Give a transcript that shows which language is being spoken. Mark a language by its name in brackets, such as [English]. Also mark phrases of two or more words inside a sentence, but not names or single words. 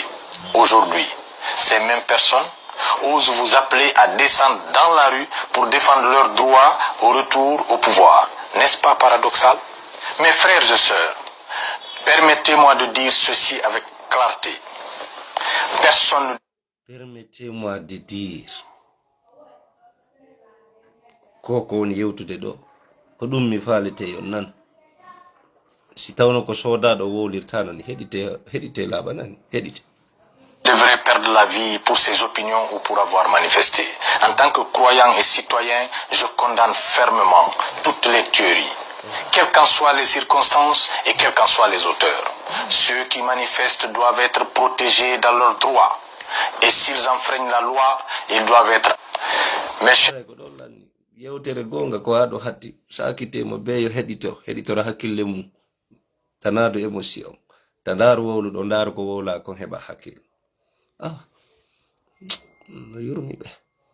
[French] Aujourd'hui, ces mêmes personnes osent vous appeler à descendre dans la rue pour défendre leurs droits au retour au pouvoir. N'est-ce pas paradoxal? Mes frères et sœurs, permettez-moi de dire ceci avec clarté. Personne ne... Permettez-moi de dire [Fula] koko woni yewtude ɗo ko ɗum mi faalete yon nan si tawno ko sodaɗo wowlirta non heɗite laaɓa nani heɗite [French] devrait perdre la vie pour ses opinions ou pour avoir manifesté. En tant que croyant et citoyen, je condamne fermement toutes les tueries, quelles qu'en soient les circonstances et quels qu'en soient les auteurs. Ceux qui manifestent doivent être protégés dans leurs droits. Et s'ils enfreignent la loi, ils doivent être... [Fula] yewtere gonga ko haɗo hatti sakitemo be yo heɗitora hakkille mum tanado émotion ta ndaaru wowluɗo ndaaru ko wowla kon heɓa hakkille no yurmi ɓe